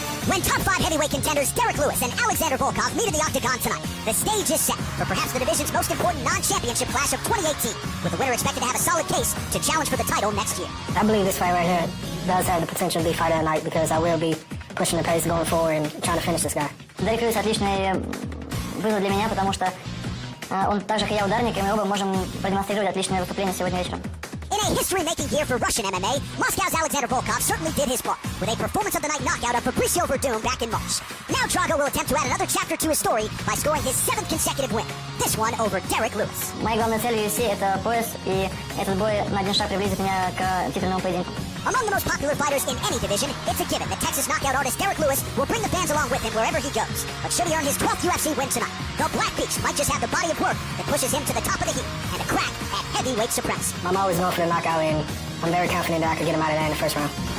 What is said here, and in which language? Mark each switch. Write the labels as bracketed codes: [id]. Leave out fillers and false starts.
[en] When top 5 heavyweight contenders Derek Lewis and Alexander Volkov meet in the octagon tonight, the stage is set for perhaps the division's most important non-championship clash of 2018, with the winner expected to have a solid case to challenge for the title next year. I believe this fight right here does have the potential to be fight of the night because I will be pushing the pace going forward and trying to finish this guy. [ru] Derek Lewis отличный вызов для меня, потому что он так же, как я, ударник, и мы оба можем продемонстрировать отличное выступление сегодня вечером. [en] In a history-making year for Russian MMA, Moscow's Alexander Volkov certainly did his part with a performance-of-the-night knockout of Fabricio Verdum back in March. Now Trago will attempt to add another chapter to his story by scoring his 7th consecutive win, this one over Derek Lewis. [ru] Моя главная цель в UFC — это пояс, и этот бой на 1 шаг приблизит меня к титульному поединку. [en] Among the most popular fighters in any division, it's a given that Texas knockout artist Derek Lewis will bring the fans along with him wherever he goes. But should he earn his 12th UFC win tonight, the Black Beast might just have the body of work that pushes him to the top of the heap and a crack at heavyweight supremacy. I'm always going for the knockout, and I'm very confident that I could get him out of there in the first round.